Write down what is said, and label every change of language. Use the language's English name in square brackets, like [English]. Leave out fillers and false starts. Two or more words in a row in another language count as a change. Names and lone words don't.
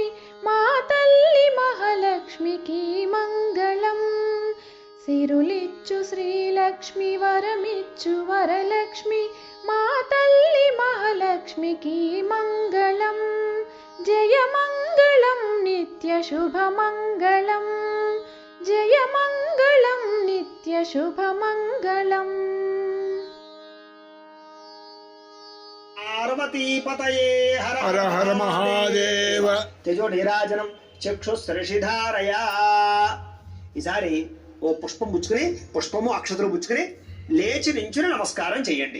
[Telugu] మా తల్లి మహాలక్ష్మికి మంగళం సిరులిచ్చు శ్రీలక్ష్మి వరమిచ్చు వరలక్ష్మి మా తల్లి మహాలక్ష్మికి మంగళం జయమంగళం నిత్యశుభమంగళం జయమంగళం నిత్యశుభమంగళం [Sanskrit] పార్వతీపతయే హర హర హర మహాదేవ. తేజో నీరాజనం చక్షుస్సరిషిధారయా. [Telugu] ఈసారి ఓ పుష్పం పుచ్చుకుని, పుష్పము అక్షతలు పుచ్చుకుని లేచి నించుని నమస్కారం చేయండి.